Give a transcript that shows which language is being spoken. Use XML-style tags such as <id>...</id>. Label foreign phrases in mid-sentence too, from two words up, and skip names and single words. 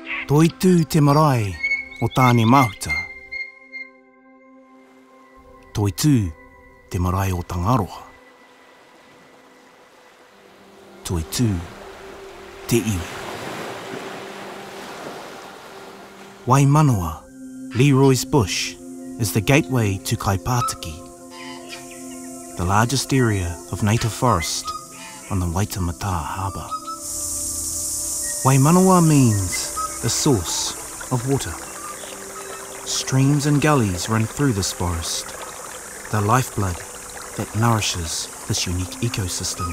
<mi>Toitū te marae o tāne mahuta. Toitū te marae o Tangaroa. Toitū te iwi.</mi> <en>Wai Manawa, Leroy's Bush, is the gateway to Kaipātiki, the largest area of native forest on the Waitemata Harbour. Wai Manawa means the source of water. Streams and gullies run through this forest, the lifeblood that nourishes this unique ecosystem.</en>